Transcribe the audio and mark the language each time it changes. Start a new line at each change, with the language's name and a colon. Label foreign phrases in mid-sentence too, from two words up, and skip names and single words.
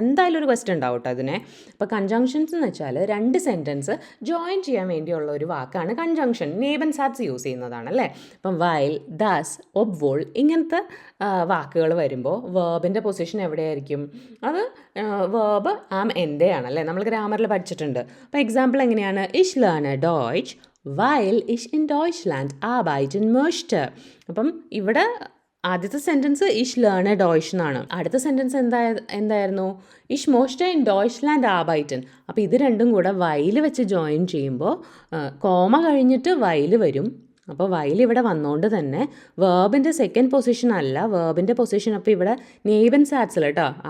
Malayalam: എന്തായാലും ഒരു ക്വസ്റ്റ്യൻ ഉണ്ടാവും കേട്ടോ അതിനെ. അപ്പോൾ കൺജങ്ഷൻസ് എന്ന് വെച്ചാൽ 2
English: sentences join
Malayalam: ചെയ്യാൻ വേണ്ടിയുള്ള ഒരു വാക്കാണ് കൺജങ്ഷൻ.
German: Nebensatz
Malayalam: യൂസ് ചെയ്യുന്നതാണ് അല്ലേ. അപ്പം
German: weil, dass, obwohl
Malayalam: ഇങ്ങനത്തെ വാക്കുകൾ വരുമ്പോൾ വേർബിൻ്റെ പൊസിഷൻ എവിടെയായിരിക്കും? അത്
German: Verb am Ende
Malayalam: ആണല്ലേ, നമ്മൾ ഗ്രാമറിൽ പഠിച്ചിട്ടുണ്ട്. അപ്പോൾ എക്സാമ്പിൾ എങ്ങനെയാണ്?
German: ich lerne Deutsch weil ich in Deutschland arbeiten möchte.
Malayalam: അപ്പം ഇവിടെ ആദ്യത്തെ സെൻറ്റൻസ്
German: ich lerne Deutsch
Malayalam: എന്നാണ്. അടുത്ത സെൻറ്റൻസ് എന്തായിരുന്നു?
German: ich möchte in Deutschland arbeiten.
Malayalam: അപ്പോൾ ഇത് രണ്ടും കൂടെ വൈൽ വെച്ച് ജോയിൻ ചെയ്യുമ്പോൾ കോമ കഴിഞ്ഞിട്ട് വൈൽ വരും. അപ്പോൾ വൈൽ ഇവിടെ വന്നുകൊണ്ട് തന്നെ വേർബിൻ്റെ
English: second position
Malayalam: അല്ല, വേർബിൻ്റെ പൊസിഷൻ അപ്പോൾ ഇവിടെ നെയ്ബൻ സാറ്റ്സിൽ കേട്ടോ.